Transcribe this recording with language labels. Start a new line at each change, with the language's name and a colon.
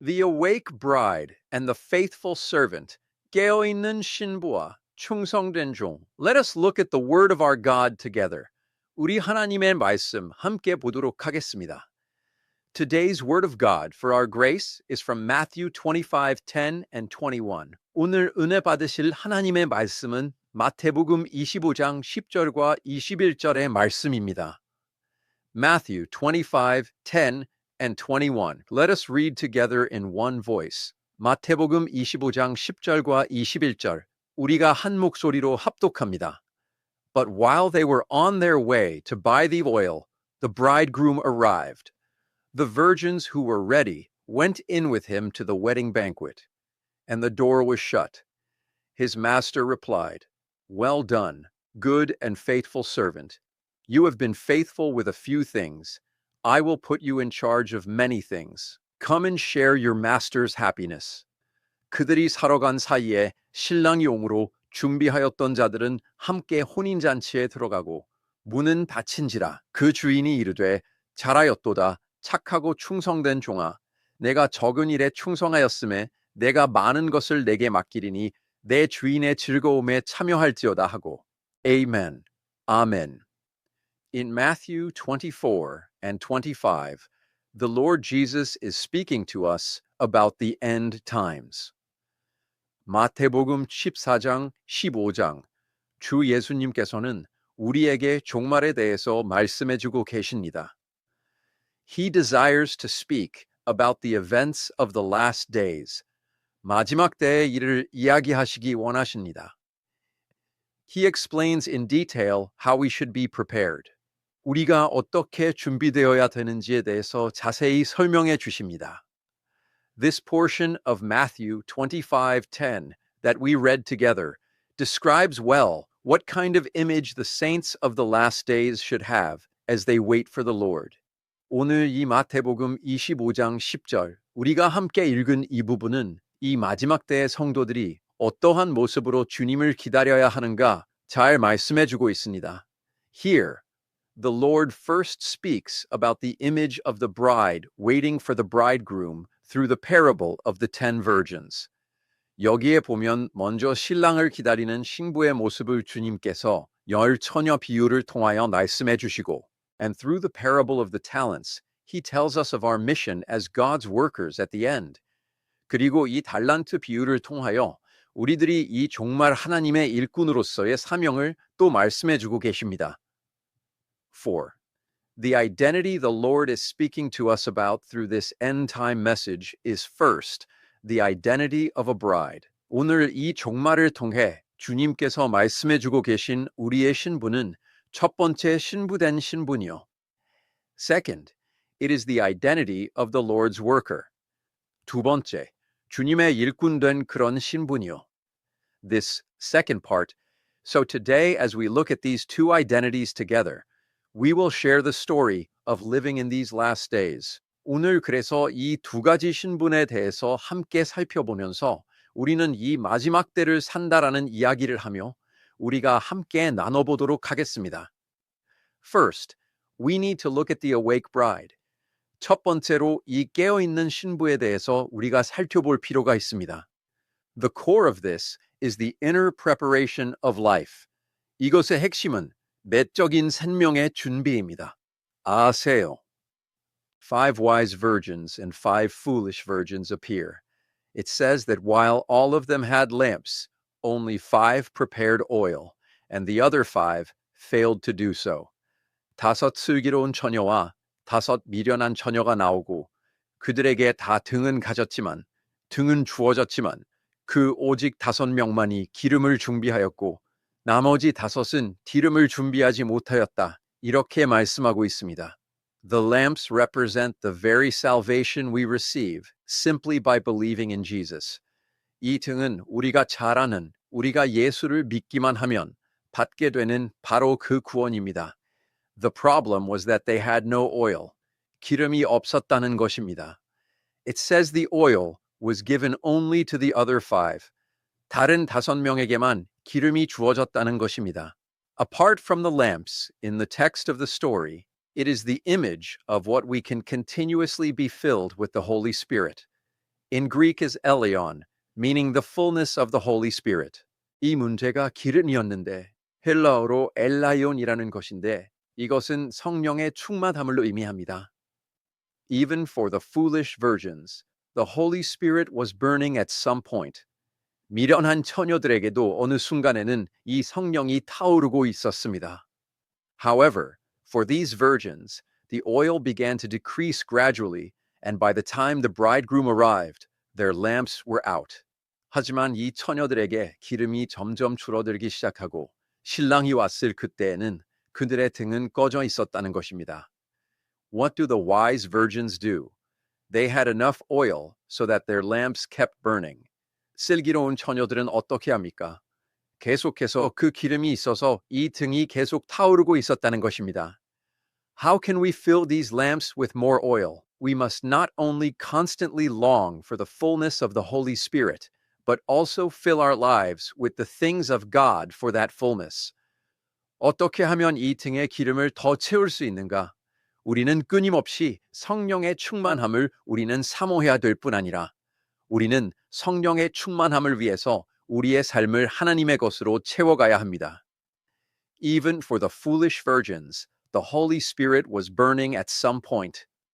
English: The awake bride and the faithful servant,
Korean: 깨어있는 신부와 충성된 종.
English: Let us look at the word of our God together.
Korean: 우리 하나님의 말씀 함께 보도록 하겠습니다.
English: Today's word of God for our grace is from Matthew 25:10 and 21.
Korean: 오늘 은혜 받으실 하나님의 말씀은 마태복음 25장 10절과 21절의 말씀입니다.
English: Matthew 25:10 and 21. Let us read together in one voice.
Korean: 마태복음 25장 10절과 21절. 우리가 한 목소리로 합독합니다.
English: But while they were on their way to buy the oil, the bridegroom arrived. The virgins who were ready went in with him to the wedding banquet, and the door was shut. His master replied, "Well done, good and faithful servant. You have been faithful with a few things. I will put you in charge of many things. Come and share your master's happiness."
Korean: 그들이 사러 간 사이에 신랑용으로 준비하였던 자들은 함께 혼인잔치에 들어가고 문은 닫힌지라. 그 주인이 이르되, 잘하였도다 착하고 충성된 종아, 내가 적은 일에 충성하였음에 내가 많은 것을 내게 맡기리니 내 주인의 즐거움에 참여할지어다 하고.
English: Amen. Amen. In Matthew 24 and 25, the Lord Jesus is speaking to us about the end times.
Korean: 마태복음 14장, 15장, 주 예수님께서는 우리에게 종말에 대해서 말씀해주고 계십니다.
English: He desires to speak about the events of the last days.
Korean: 마지막 때의 일을 이야기하시기 원하십니다.
English: He explains in detail how we should be prepared.
Korean: 우리가 어떻게 준비되어야 되는지에 대해서 자세히 설명해 주십니다.
English: This portion of Matthew 25:10 that we read together describes well what kind of image the saints of the last days should have as they wait for the Lord.
Korean: 오늘 이 마태복음 25장 10절 우리가 함께 읽은 이 부분은 이 마지막 때의 성도들이 어떠한 모습으로 주님을 기다려야 하는가 잘 말씀해 주고 있습니다.
English: Here, the Lord first speaks about the image of the bride waiting for the bridegroom through the parable of the 10 virgins.
Korean: 여기에 보면 먼저 신랑을 기다리는 신부의 모습을 주님께서 열 처녀 비유를 통하여 말씀해 주시고,
English: and through the parable of the talents, he tells us of our mission as God's workers at the end.
Korean: 그리고 이 달란트 비유를 통하여 우리들이 이 종말 하나님의 일꾼으로서의 사명을 또 말씀해 주고 계십니다. 4.
English: The identity the Lord is speaking to us about through this end-time message is first, the identity of a bride.
Korean: 오늘 이 종말을 통해 주님께서 말씀해 주고 계신 우리의 신부는 첫 번째 신부된 신분이요.
English: Second, it is the identity of the Lord's worker.
Korean: 두 번째, 주님의 일꾼된 그런 신분이요.
English: This second part. So today, as we look at these two identities together, we will share the story of living in these last days.
Korean: 오늘 그래서 이 두 가지 신분에 대해서 함께 살펴보면서 우리는 이 마지막 때를 산다라는 이야기를 하며 우리가 함께 나눠보도록 하겠습니다.
English: First, we need to look at the awake bride.
Korean: 첫 번째로 이 깨어있는 신부에 대해서 우리가 살펴볼 필요가 있습니다.
English: The core of this is the inner preparation of life.
Korean: 이것의 핵심은 내적인 생명의 준비입니다. 아세요.
English: 5 wise virgins and 5 foolish virgins appear. It says that while all of them had lamps, only 5 prepared oil, and the other 5 failed to do so.
Korean: 5 슬기로운 처녀와 5 미련한 처녀가 나오고 그들에게 다 등은 가졌지만 등은 주어졌지만 그 오직 5명만이 기름을 준비하였고 나머지 5은 기름을 준비하지 못하였다. 이렇게 말씀하고 있습니다.
English: The lamps represent the very salvation we receive simply by believing in Jesus.
Korean: 이 등은 우리가 잘 아는 우리가 예수를 믿기만 하면 받게 되는 바로 그 구원입니다.
English: The problem was that they had no oil.
Korean: 기름이 없었다는 것입니다.
English: It says the oil was given only to the other 5.
Korean: 다른 5명에게만 기름이 주어졌다는 것입니다.
English: Apart from the lamps in the text of the story, it is the image of what we can continuously be filled with the Holy Spirit. In Greek is eleon, meaning the fullness of the Holy Spirit.
Korean: 이 문제가 기름이었는데 헬라어로 엘라이온이라는 것인데 이것은 성령의 충만함을 의미합니다.
English: Even for the foolish virgins, the Holy Spirit was burning at some point.
Korean: 미련한 처녀들에게도 어느 순간에는 이 성령이 타오르고 있었습니다.
English: However, for these virgins, the oil began to decrease gradually, and by the time the bridegroom arrived, their lamps were out.
Korean: 하지만 이 처녀들에게 기름이 점점 줄어들기 시작하고 신랑이 왔을 그때에는 그들의 등은 꺼져 있었다는 것입니다.
English: What do the wise virgins do? They had enough oil so that their lamps kept burning.
Korean: 슬기로운 처녀들은 어떻게 합니까? 계속해서 그 기름이 있어서 이 등이 계속 타오르고 있었다는 것입니다.
English: How can we fill these lamps with more oil? We must not only constantly long for the fullness of the Holy Spirit, but also fill our lives with the things of God for that fullness.
Korean: 어떻게 하면 이 등의 기름을 더 채울 수 있는가? 우리는 끊임없이 성령의 충만함을 우리는 사모해야 될 뿐 아니라 우리는 성령의 충만함을 위해서 우리의 삶을 하나님의 것으로 채워가야 합니다.
English: Even for the foolish virgins, the Holy Spirit was burning at some point.